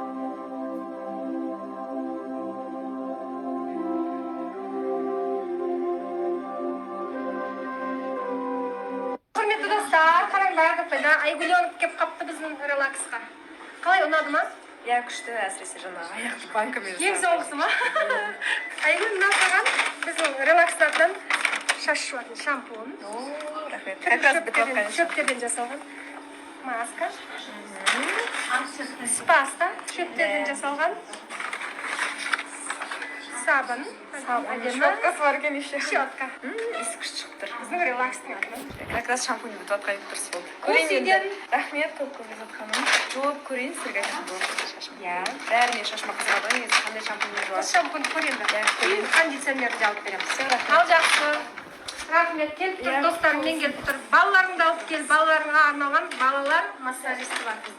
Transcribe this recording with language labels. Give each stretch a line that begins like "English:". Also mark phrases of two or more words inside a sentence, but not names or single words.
Kazakh: Құрметті достар, қараңдар, Айгуленок келіп қапты біздің релаксқа. Қалай, ұнады ма? Иә, күшті, әсіресе жаңағы аяқты банкамен. Ең соңғысы ма? Айгүл, мына саған біздің релакстардан шаш жуатын шампунь. Рахмет.
Russian: Как раз
Kazakh: бітіп қайын. Шөптерден жасалған маска. Спаста, шөптерден жасалған сабын. Щеткасы бар екен еще. Щетка. Иісі күшті шығып тұр. Біздің релакстың.
Russian: Как раз
Kazakh: шампунь бітіп жатқан дұрыс болды. Кусиден. Рахмет, көп Ләззат ханым. Жуып көрейін сіздерге шашым. Иә. Бәріне шашыма қызығады ғой, негізі қандай шампуньмен жуасыз. Шампунь көренді. Кейін кондиционерді алып береміз. Ал жақсы. Рахмет, келіп тұр, достарыммен келіп тұр. Балаларыңды алып кел, балаларыңа арналған балалар массажисті бар бізде.